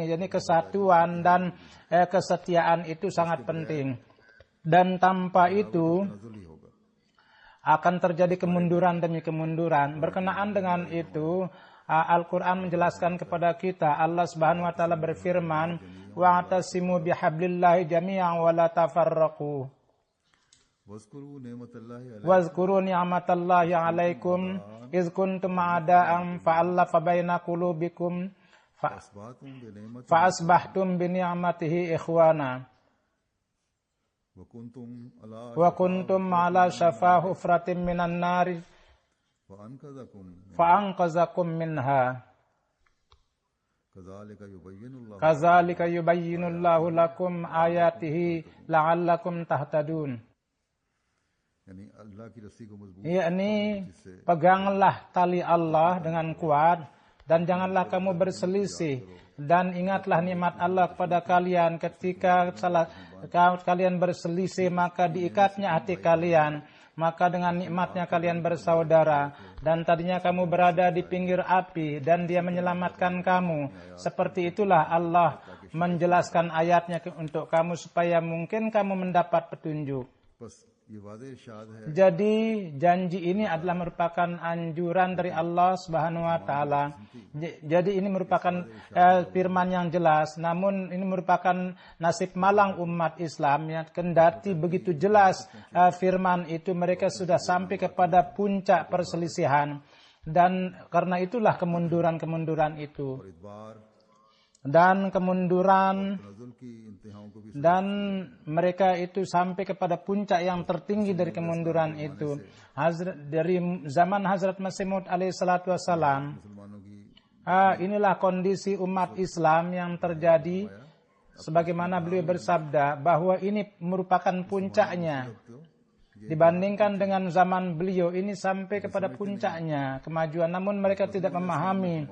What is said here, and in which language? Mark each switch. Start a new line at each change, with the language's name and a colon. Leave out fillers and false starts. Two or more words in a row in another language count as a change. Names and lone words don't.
Indonesian: Jadi kesatuan dan kesetiaan itu sangat penting. Dan tanpa itu akan terjadi kemunduran demi kemunduran. Berkenaan dengan itu, Al-Quran menjelaskan kepada kita, Allah
Arabic: سبحانه وتعالى
Indonesian: berfirman,
Arabic: واعتصموا بحبل الله جميعا ولا تفرقوا. واذكروا نعمة الله عليكم إذ كنتم أعداء فألف بين قلوبكم فأصبحتم بنعمته إخوانا. وكنتم على وكنتم على شفا حفرة من النار فأنقذكم فأنقذكم منها كذلك يبين الله كذلك يبين الله لكم آياته لعلكم تهتدون.
Urdu: یعنی اللہ کی رسی کو مضبوط
Indonesian: Yakni peganglah tali Allah dengan kuat dan janganlah kamu berselisih, dan ingatlah nikmat Allah kepada kalian ketika kalian berselisih maka diikatnya hati kalian, maka dengan nikmatnya kalian bersaudara, dan tadinya kamu berada di pinggir api dan Dia menyelamatkan kamu. Seperti itulah Allah menjelaskan ayatnya untuk kamu supaya mungkin kamu mendapat petunjuk.
Urdu: بس یہ وعدے ارشاد ہے
Indonesian: Jadi janji ini adalah merupakan anjuran dari Allah
Arabic: سبحانه وتعالى.
Indonesian: Jadi ini merupakan firman yang jelas, namun ini merupakan nasib malang umat Islam yang kendati begitu jelas firman itu mereka sudah sampai kepada puncak perselisihan, dan karena itulah kemunduran-kemunduran itu.
Urdu: اور اعتبار
Indonesian: Dan kemunduran
Urdu: نزول کی انتہاؤں کو بھی
Indonesian: dan mereka itu sampai kepada puncak yang tertinggi dari kemunduran itu. Dari zaman Hazrat Masih Maud
Arabic: عليه الصلاة والسلام,
Urdu: مسلمانوں کی
Indonesian: inilah kondisi umat Islam yang terjadi, sebagaimana beliau bersabda bahwa ini merupakan puncaknya. Dibandingkan dengan zaman beliau, ini sampai kepada puncaknya kemajuan, namun mereka tidak memahami.